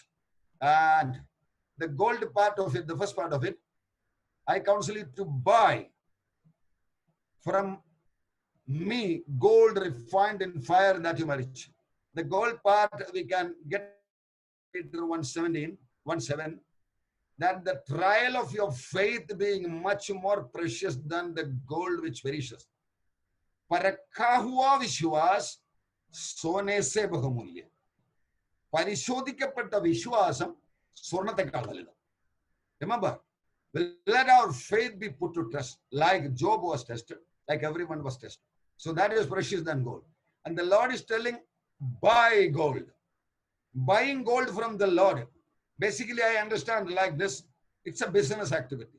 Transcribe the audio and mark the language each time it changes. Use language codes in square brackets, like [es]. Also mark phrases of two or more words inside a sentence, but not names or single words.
[en] And the gold part of it, the first part of it, I counsel you to buy from me gold refined in fire, that you may be rich. The gold part we can get into 1:17, that the trial of your faith being much more precious than the gold which perishes. [hi] परखा हुआ विश्वास सोने से बहुमूल्य. [ml] പരിശോധിക്കപ്പെട്ട വിശ്വാസം സ്വർണത്തെക്കാൾ വലുത്. [en] Remember, let our faith be put to test, like Job was tested, like everyone was tested. So that is precious than gold. And the Lord is telling, buy gold. Buying gold from the Lord. Basically, I understand like this, it's a business activity.